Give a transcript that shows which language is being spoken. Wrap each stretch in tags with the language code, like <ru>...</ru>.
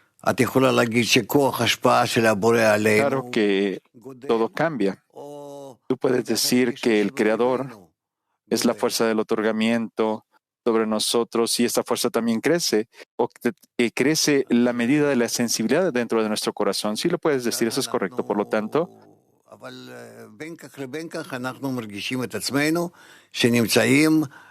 <he>את יכולה להגיד שכוח השפעה של הבורא עלינו,</he> <es>Claro que todo cambia. Tú puedes decir que el Creador es la fuerza del otorgamiento sobre nosotros y esta fuerza también crece, o que crece la medida de la sensibilidad dentro de nuestro corazón. Sí lo puedes decir, eso es correcto. Por lo tanto,</es> <he>אבל בין כך לבין כך אנחנו מרגישים את עצמנו שנמצאים</he>